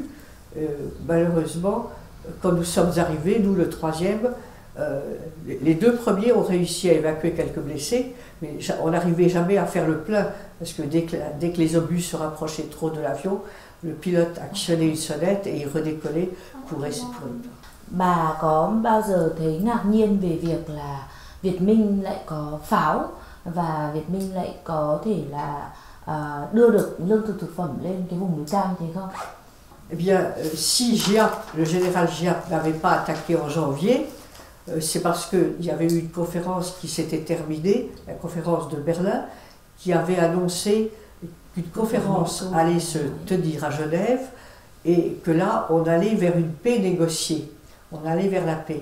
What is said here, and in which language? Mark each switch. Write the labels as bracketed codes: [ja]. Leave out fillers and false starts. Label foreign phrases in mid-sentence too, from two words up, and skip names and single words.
[fr] Malheureusement, quand nous sommes arrivés, nous, le 3e, les 2 premiers ont réussi à évacuer quelques blessés, mais on n'arrivait jamais à faire le plein, parce que dès que les obus se rapprochaient trop de l'avion, le pilote actionnait une sonnette et il redécollait pour essayer. [vi] Bà có bao giờ thấy ngạc nhiên về việc là Việt Minh lại có pháo và Việt Minh lại có thể là đưa được lương thực thực phẩm lên cái vùng núi cao như thế không? [fr] Eh bien, si Giap, le général Giap, n'avait pas attaqué en janvier, c'est parce qu'il y avait eu une conférence qui s'était terminée, la conférence de Berlin, qui avait annoncé qu'une conférence allait se tenir à Genève et que là, on allait vers une paix négociée, on allait vers la paix.